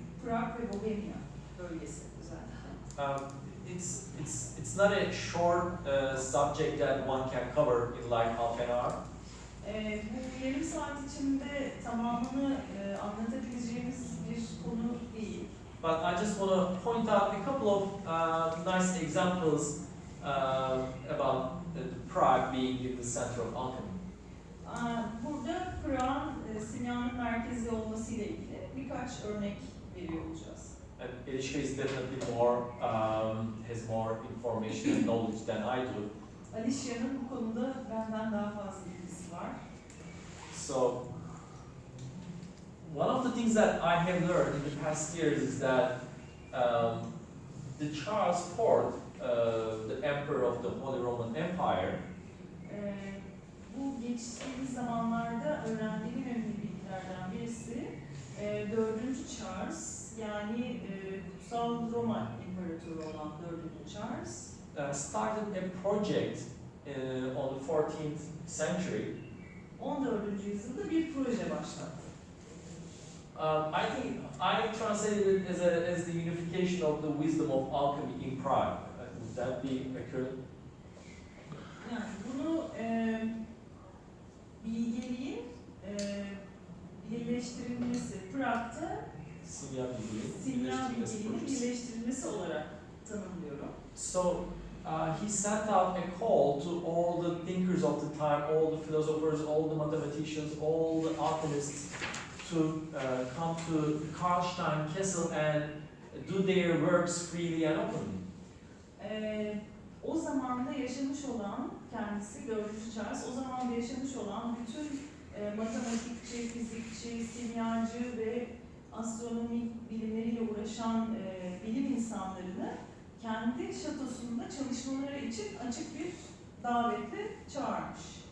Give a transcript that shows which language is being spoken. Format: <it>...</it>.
<tr>Prag ve Bohemia bölgesi özellikle.</tr> <en>It's not a short subject that one can cover in like half an hour.</en> <tr>Bu yarım saat içinde tamamını anlatabileceğimiz bir konu değil.</tr> <en>But I just want to point out a couple of nice examples about Prague being in the center of alchemy.</en> <tr>Burada Prag'ın simyanın merkezi olmasıyla ilgili birkaç örnek veriyor olacağız.</tr> <en>And Eliška is definitely more, has more information and knowledge than I do.</en> <tr>Alişya'nın bu konuda benden daha fazla bilgisi var.</tr> <en>So, one of the things that I have learned in the past years is that the Charles IV, the emperor of the Holy Roman Empire,</en> <tr>Bu geçtiğimiz zamanlarda öğrendiğim önemli bilgilerden birisi 4. Charles yani Kutsal Roma İmparatoru olan 4. Charles</tr> <en>started a project on the 14th century.</en> <tr>14. yüzyılda bir proje başlattı.</tr> <en>I think I translated it as the unification of the wisdom of alchemy in Prague. Would that be accurate?</en> <tr>Yani bunu bilgeliğin birleştirilmesi, Prag'da Simya bilgiliği, simya birleştirilmesi bilgeliğinin projesi. birleştirilmesi olarak tanımlıyorum.</tr> <en>So he sent out a call to all the thinkers of the time, all the philosophers, all the mathematicians, all the alchemists to come to Karlstein Castle and do their works freely and openly.</en> <tr>O zamanda yaşamış olan kendisi 4. Charles, o zamanda yaşamış olan bütün matematikçi, fizikçi, simyacı ve astronomik bilimleriyle uğraşan bilim insanlarını kendi şatosunda çalışmaları için açık bir davetle çağırmış.</tr>